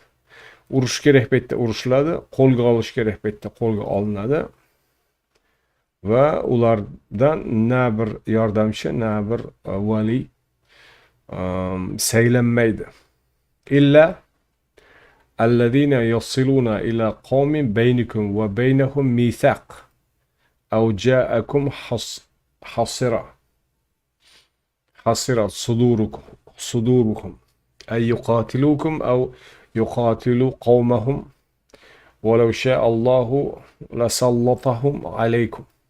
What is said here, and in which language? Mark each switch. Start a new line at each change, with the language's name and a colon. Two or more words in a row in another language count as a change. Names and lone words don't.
Uzbek: Urush kerak paytda urushiladi, qo'lga olish kerak paytda qo'lga olinadi va ulardan na bir yordamchi, na bir vali saylanmaydi.
Arabic: إلا الذين يصلون إلى قوم بينكم وبينهم ميثاق أو جاءوكم حصرت صدوركم أن يقاتلوكم أو يقاتلوا قومهم ولو شاء الله لسلطهم عليكم